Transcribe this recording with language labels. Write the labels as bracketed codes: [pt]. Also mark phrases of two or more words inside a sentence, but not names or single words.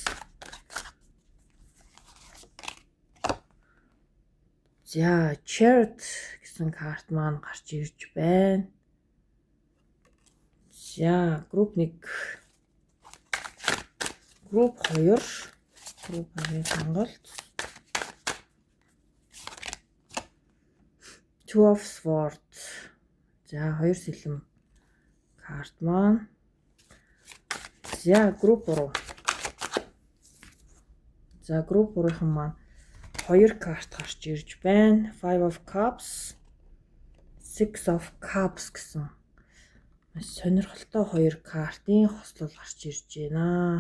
[mn] За chart гэсэн карт маань гарч ирж байна. За групп 1 групп 2 сонголт. Two of Swords. За хоёр сэлэм карт маань. За групп 3. За групп 3-ын маань хоёр карт гарч ирж байна. Five of Cups, Six of Cups гэсэн маш сонирхолтой хоёр картын хослол гарч ирж байна.